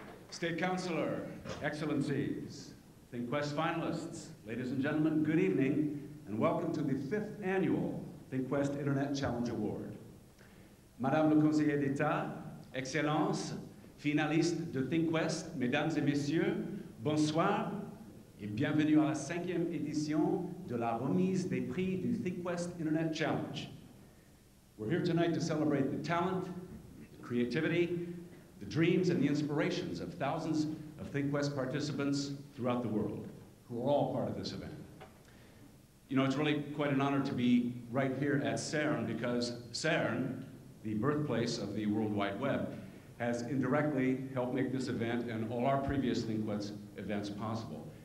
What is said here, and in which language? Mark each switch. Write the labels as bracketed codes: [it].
[en] State Councilor, Excellencies, ThinkQuest finalists, ladies and gentlemen, good evening, and welcome to the 5th annual ThinkQuest Internet Challenge Award. [fr] Madame le Conseiller d'État, Excellences, finalistes de ThinkQuest, Mesdames et Messieurs, bonsoir et bienvenue à la 5e édition de la remise des prix du ThinkQuest Internet Challenge. [en] We're here tonight to celebrate the talent, the creativity, the dreams and the inspirations of thousands of ThinkQuest participants throughout the world, who are all part of this event. You know, it's really quite an honor to be right here at CERN, because CERN, the birthplace of the World Wide Web, has indirectly helped make this event and all our previous ThinkQuest events possible.